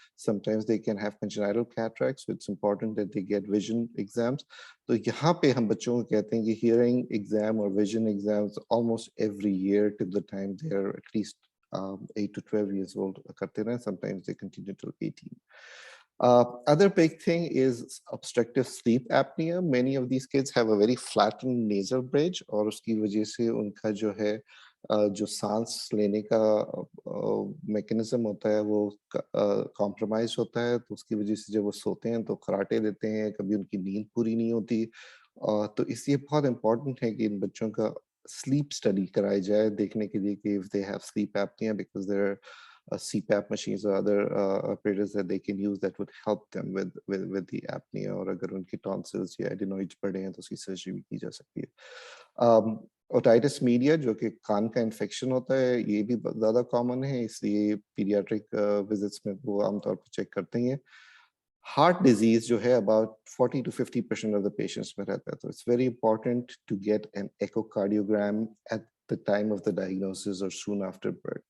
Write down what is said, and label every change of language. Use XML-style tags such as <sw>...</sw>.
<en>Sometimes they can have congenital cataracts, so it's important that they get vision exams. So</en> <hi>यहाँ पे हम बच्चों को कहते हैं कि</hi> <en>hearing exam or vision exams almost every year till the time they are at least 8 to 12 years old</en> <hi>करते हैं.</hi> <en>Sometimes they continue till 18. Other big thing is obstructive sleep apnea. Many of these kids have a very flattened nasal bridge,</en> <hi>और उसकी वजह से उनका जो है जो सांस लेने का मैकेनिज्म होता है वो कॉम्प्रोमाइज होता है, तो उसकी वजह से जब वो सोते हैं तो खराटे देते हैं, कभी उनकी नींद पूरी नहीं होती. तो इसलिए बहुत इम्पोर्टेंट है कि इन बच्चों का स्लीप स्टडी कराई जाए, देखने के लिए कि</hi> <en>if they have sleep apnea, because there are CPAP machines or other apparatus that they can use that would help them with the apnea.</en> <hi>और अगर उनकी tonsils या adenoids बढ़े हैं तो उसकी सर्जरी भी की जा सकती है. ओटाइटिस मीडिया जो कि कान का इन्फेक्शन होता है, ये भी ज़्यादा कॉमन है, इसलिए पीडियाट्रिक विजिट्स में वो आमतौर पर चेक करते हैं.</hi> <en>heart disease जो है about 40 to 50% of the patients</en> <hi>में रहता है,</hi> <en>तो it's very important to get an echocardiogram at the time of the diagnosis और soon after birth.</en>